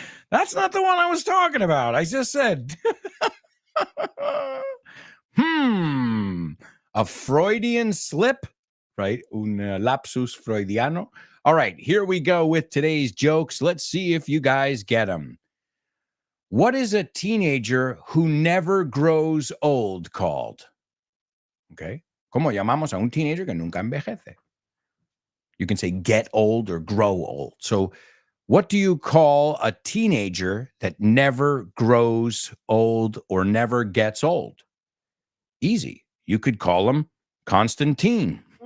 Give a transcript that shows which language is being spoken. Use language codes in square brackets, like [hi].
[en] That's not the one I was talking about. I just said, a Freudian slip, right? [es] Un lapsus freudiano. [en] All right, here we go with today's jokes. Let's see if you guys get them. What is a teenager who never grows old called? Okay. [es] ¿Cómo llamamos a un teenager que nunca envejece? [en] You can say get old or grow old. So, what do you call a teenager that never grows old or never gets old? Easy. You could call him Constantine.